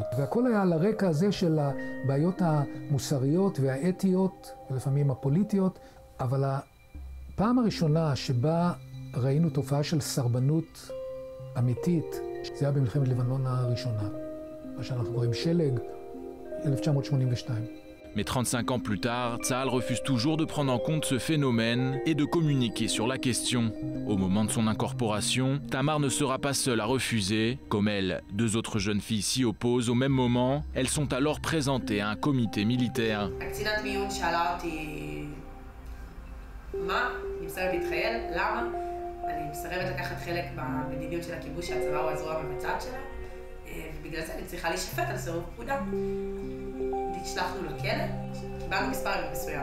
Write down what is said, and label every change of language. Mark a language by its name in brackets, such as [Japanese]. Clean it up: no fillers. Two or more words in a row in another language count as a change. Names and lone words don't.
[Hebrew] והכל היה על הרקע הזה של הבעיות המוסריות והאתיות, ולפעמים הפוליטיות, אבל הפעם הראשונה שבה ראינו תופעה של סרבנות אמיתית, זה היה במלחמת לבנון הראשונה, מה שאנחנו קוראים שלג, 1982. [French] Mais 35 ans plus tard, Tsahal refuse toujours de prendre en compte ce phénomène et de communiquer sur la question. Au moment de son incorporation, Tamar ne sera pas seule à refuser. Comme elle, 2 autres jeunes filles s'y opposent au même moment. Elles sont alors présentées à un comité militaire. [Hebrew] הקצינת מיון שאלה אותי, מה? אני מסרבת להתחייל? למה? אני מסרבת לקחת חלק במדיניות של הכיבוש שהצבא הוא הזרוע המבצעת שלה, ובגלל זה אני צריכה להישפט על סירוב פקודה. נשלחנו לכלא, קיבלנו מספר מסוים.